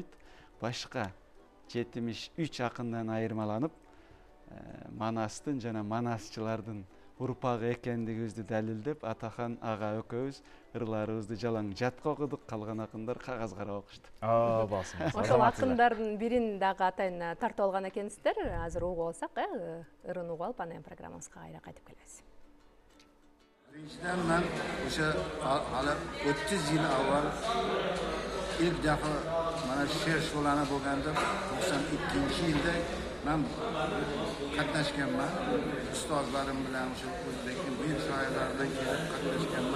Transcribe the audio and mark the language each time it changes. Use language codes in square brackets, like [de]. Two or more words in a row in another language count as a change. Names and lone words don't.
[ky] Башка 73 акындан айырмаланып, Манастын жана манасчылардын урпагы экендигибизди далилдеп, Атахан ага экөөбүз ырларыбызды жалаң жатка окудук, калган акындар кагаз кара окушту. Болсун. Ошол акындардын бирин дагы атайын тартып алган экенсиздер. Азыр угуп алсак, ырын угуп алып, анан программабызга кайра кайтып келебиз. [uz] Birinchidan men o'sha hali 30 yil avval ilk defa mana she'r sho'lani bo'lganda 92-yilda men qatnashganman. Ustozlarim bilan o'sha o'zbekning buyuk shoirlaridan kelib qatnashganman.